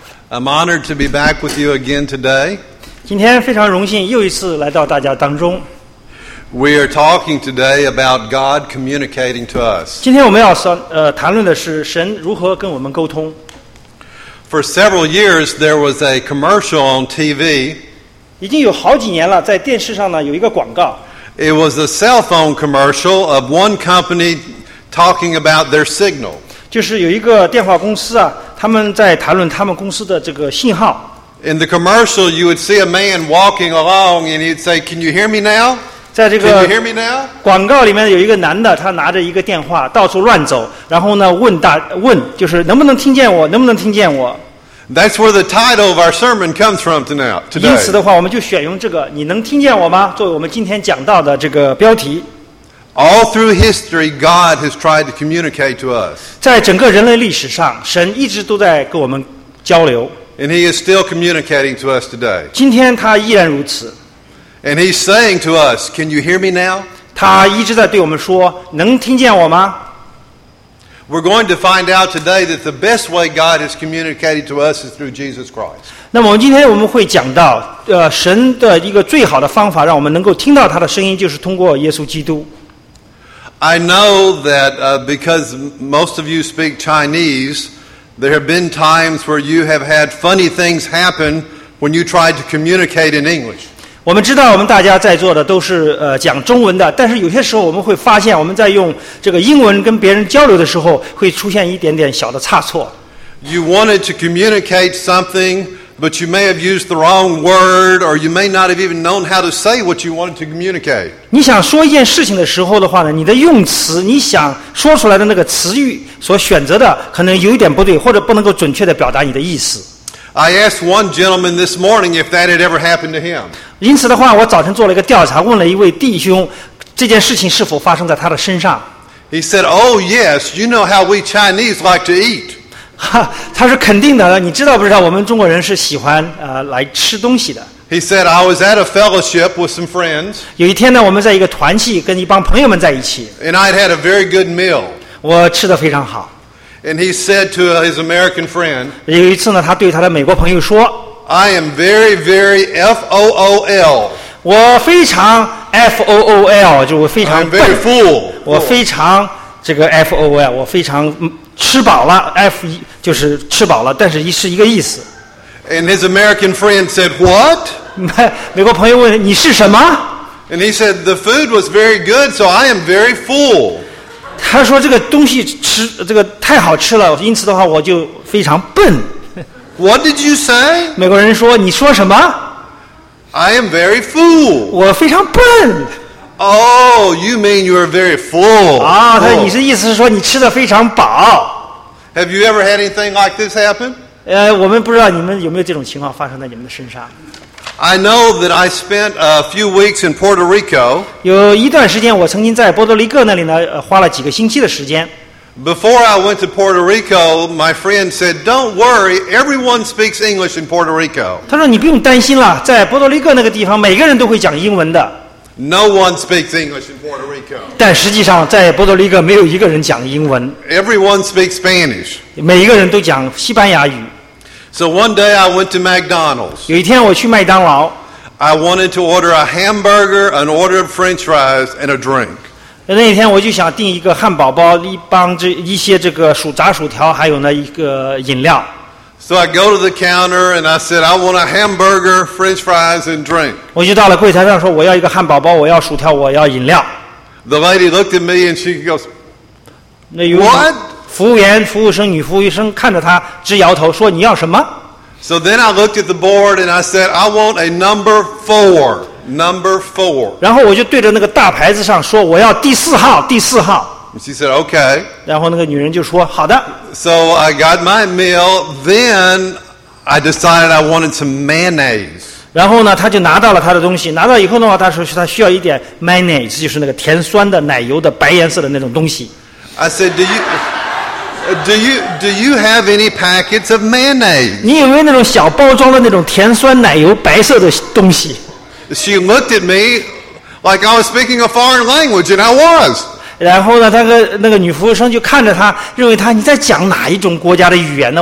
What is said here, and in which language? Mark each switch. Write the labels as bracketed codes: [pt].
[en] I'm honored to be back with you again today. [zh] 今天非常荣幸又一次来到大家当中。 [en] We are talking today about God communicating to us. [zh] 今天我们要谈论的是神如何跟我们沟通。 [en] For several years, there was a commercial on TV. [zh] 已经有好几年了，在电视上呢有一个广告。 [en] It was a cell phone commercial of one company talking about their signal. [zh] 就是有一个电话公司啊，他们在谈论他们公司的这个信号。 [en] In the commercial, you would see a man walking along, and he'd say, "Can you hear me now?" [zh] 在这个广告里面有一个男的，他拿着一个电话到处乱走，然后呢问就是能不能听见我，能不能听见我。 [en] That's where the title of our sermon comes from tonight. [zh] 因此的话，我们就选用这个“你能听见我吗”作为我们今天讲到的这个标题。 [en] All through history, God has tried to communicate to us. [zh] 在整个人类历史上，神一直都在跟我们交流。 [en] And He is still communicating to us today. [zh] 今天他依然如此。 [en] And He's saying to us, "Can you hear me now?" [zh] 他一直在对我们说，能听见我吗？ [en] We're going to find out today that the best way God has communicated to us is through Jesus Christ. [zh] 那么今天我们会讲到，神的一个最好的方法，让我们能够听到他的声音，就是通过耶稣基督。 [en] I know that because most of you speak Chinese, there have been times where you have had funny things happen when you tried to communicate in English. [zh] 我们知道我们大家在座的都是讲中文的，但是有些时候我们会发现我们在用这个英文跟别人交流的时候会出现一点点小的差错。 [en] You wanted to communicate something, but you may have used the wrong word, or you may not have even known how to say what you wanted to communicate. [zh] 你想说一件事情的时候的话呢，你的用词，你想说出来的那个词语所选择的可能有一点不对，或者不能够准确地表达你的意思。 [en] I asked one gentleman this morning if that had ever happened to him. [zh] 因此的话，我早晨做了一个调查，问了一位弟兄，这件事情是否发生在他的身上。 [en] He said, "Oh yes, you know how we Chinese like to eat." [zh] 他是肯定的，你知道不知道我们中国人是喜欢来吃东西的。 [en] He said, "I was at a fellowship with some friends." [zh] 有一天呢，我们在一个团契跟一帮朋友们在一起。 [en] And I had a very good meal. [zh] 我吃得非常好。 [en] And he said to his American friend, [zh] 有一次呢，他对他的美国朋友说， [en] "I am very, very FOOL." [zh] 我非常 FOOL， 就我非常 [en] I'm very full. [zh] 我非常这个 FOOL， 我非常。吃饱了 ，F 就是吃饱了，但是是一个意思。 [en] And his American friend said, "What?" [zh] 美国朋友问你是什么 [en] ？And he said, "The food was very good, so I am very full." [zh] 他说这个东西吃这个太好吃了，因此的话我就非常笨。 [en] What did you say? [zh] 美国人说你说什么 [en] ？I am very full. [zh] 我非常笨。 [en] Oh, you mean you are very full. [zh] 他说你是意思是说你吃得非常饱。 [en] Have you ever had anything like this happen? [zh] 我们不知道你们有没有这种情况发生在你们的身上。 [en] I know that I spent a few weeks in Puerto Rico. [zh] 有一段时间我曾经在波多黎各那里呢，花了几个星期的时间。 [en] Before I went to Puerto Rico, my friend said, "Don't worry, everyone speaks English in Puerto Rico." [zh] 他说你不用担心了，在波多黎各那个地方，每个人都会讲英文的。 [en] No one speaks English in Puerto Rico. [zh] 但实际上，在波多黎各没有一个人讲英文。 [en] Everyone speaks Spanish. [zh] 每一个人都讲西班牙语。 [en] So one day I went to McDonald's. [zh] 有一天我去麦当劳。 [en] I wanted to order a hamburger, an order of French fries, and a drink. [zh] 那一天我就想订一个汉堡包，一些炸薯条，还有呢一个饮料。 [en] So I go to the counter and I said, "I want a hamburger, French fries, and drink." [zh] 我就到了柜台上说，我要一个汉堡包，我要薯条，我要饮料。 [en] The lady looked at me and she goes, "What?" [zh] 女服务生看着她直摇头，说你要什么 [en] ？So then I looked at the board and I said, "I want a number four." [zh] 然后我就对着那个大牌子上说，我要第四号。 [en] She said, "Okay." [zh] 然后那个女人就说，好的。 [en] So I got my meal. Then I decided I wanted some mayonnaise. [zh] 然后呢，她就拿到了她的东西。拿到以后的话，她说她需要一点 mayonnaise， 就是那个甜酸的奶油的白颜色的那种东西。 [en] I said, "Do you have any packets of mayonnaise?" [zh] 你有没有那种小包装的那种甜酸奶油白色的东西 [en] ？She looked at me like I was speaking a foreign language, and I was. [zh] 然后呢，那个女服务生就看着他，认为他你在讲哪一种国家的语言呢？